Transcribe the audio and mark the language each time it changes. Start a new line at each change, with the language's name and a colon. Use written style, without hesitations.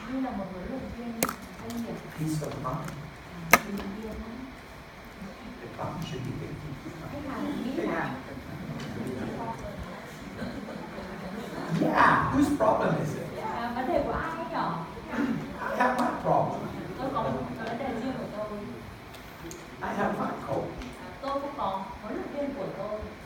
Vietnamese: như là một huấn luyện viên doanh nghiệp
English: peace of mind.
Vietnamese: bình yên.
English: The client should be thinking.
Vietnamese: Khách hàng nghĩ là
English: Yeah, whose problem is it?
Vietnamese: vấn đề của ai ấy nhở?
English: I have my problem.
Vietnamese: Tôi có một vấn đề riêng của tôi.
English: I have my coach.
Vietnamese: Tôi cũng có huấn luyện viên của tôi.